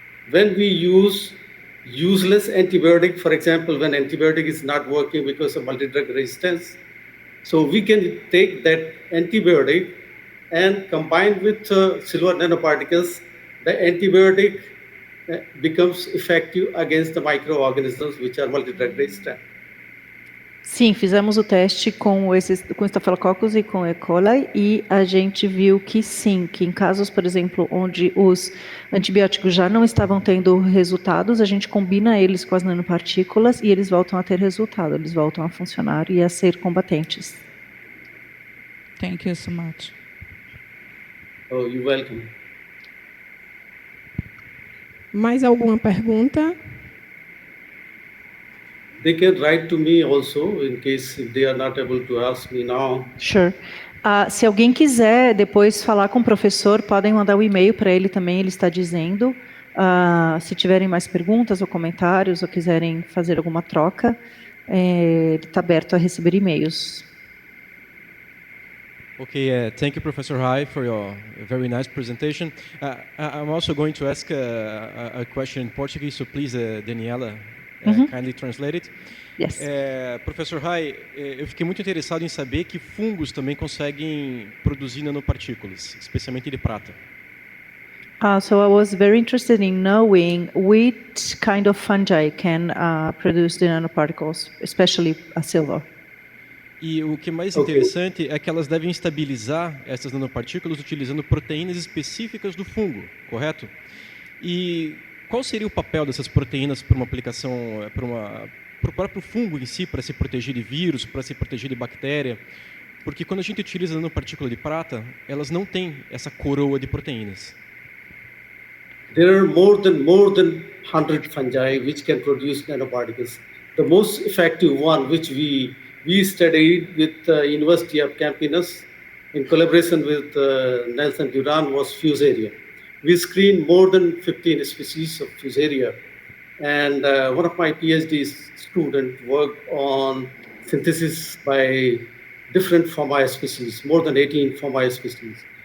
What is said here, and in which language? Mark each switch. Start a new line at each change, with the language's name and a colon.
English: When we use useless antibiotic, for example, when antibiotic is not working because of multi-drug resistance, so we can take that antibiotic and combine with silver nanoparticles, the antibiotic becomes effective against the microorganisms which are multi-drug resistant.
Portuguese: Sim, fizemos o teste com Staphylococcus e com E. coli e a gente viu que sim, que em casos, por exemplo, onde os antibióticos já não estavam tendo resultados, a gente combina eles com as nanopartículas e eles voltam a ter resultado, eles voltam a funcionar e a ser combatentes.
English: Thank you so much. Oh, you're welcome.
Portuguese: Mais alguma pergunta?
English: They can write to me also in case if they are not able to ask me now. Sure.
Portuguese: Se alguém quiser depois falar com o professor, podem mandar um e-mail para ele também, ele está dizendo. Se tiverem mais perguntas ou comentários ou quiserem fazer alguma troca, ele está aberto a receber e-mails.
English: Okay, thank you, Professor Hai, for your very nice presentation. I'm also going to ask a question in Portuguese, so please, Daniela, kindly translate it. Yes.
Portuguese: Professor Hai, eu fiquei muito interessado em saber que fungos também conseguem produzir nanopartículas, especialmente de prata.
English: So I was very interested in knowing which kind of fungi can produce the nanoparticles, especially silver.
Portuguese: E o que é mais interessante é que elas devem estabilizar essas nanopartículas utilizando proteínas específicas do fungo, correto? E qual seria o papel dessas proteínas para uma aplicação, para o próprio fungo em si, para se proteger de vírus, para se proteger de bactéria? Porque quando a gente utiliza nanopartícula de prata, elas não têm essa coroa de proteínas.
English: There are more than 100 fungi which can produce nanoparticles. The most effective one, which we studied with the University of Campinas in collaboration with Nelson Duran, was Fusarium. We screened more than 15 species of Fusarium, and one of my PhD students worked on synthesis by different Formica species, more than 18 Formica species.